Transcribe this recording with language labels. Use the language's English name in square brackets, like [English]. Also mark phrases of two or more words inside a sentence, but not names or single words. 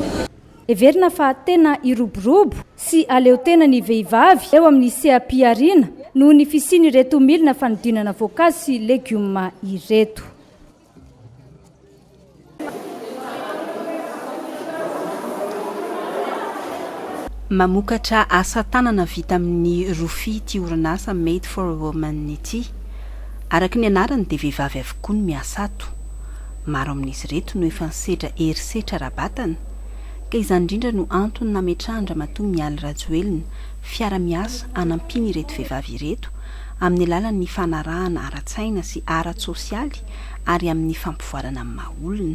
[Malagasy] Everina fa tena iroborobo sy aleo tena ny vehivavy eo amin'ny seha-piariana no ny fisiany ireto milina fanodinana voankazo sy legioma ireto. mamokatra asa tanana vita amin'ny rofia ty orinasa [English] made for a woman [Malagasy] ity. Araka ny anarany dia vehivavy avokoa no miasa ato. Maro amin'izy ireto no efa nisedra herisetra rabatana, ka izany indrindra no antony nametrahana Ramatoa Mialy Rajoelina fiara-miasa anampiny ireto vehivavy ireto amin'ny alalan'ny fanarahana ara-tsaina sy ara-tsosialy ary amin'ny fampivoarana amin'ny maha-olona.